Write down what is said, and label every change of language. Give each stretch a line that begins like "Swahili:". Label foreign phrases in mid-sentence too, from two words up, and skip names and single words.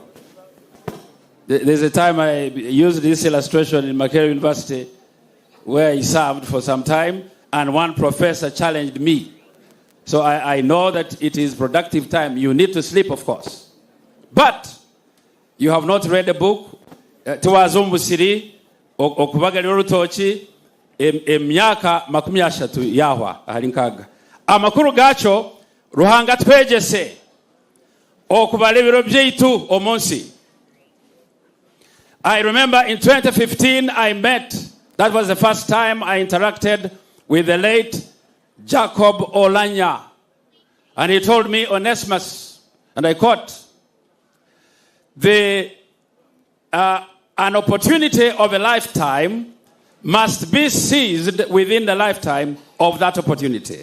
English: There's a time I used this illustration in Makerere University where I served for some time, and one professor challenged me. So I know that it is productive time. You need to sleep, of course. But you have not read the book.
Chiga: Tuwaza Omusiri okubagalira orutoki emyaka 30 yahwa ahalinkaga. Amakuru gacho ruhanga twegese okubala ebiro byaitu omunsi.
English: I remember in 2015 I met, that was the first time I interacted with the late Jacob Olanya. And he told me, Onesimus, and I quote, an opportunity of a lifetime must be seized within the lifetime of that opportunity.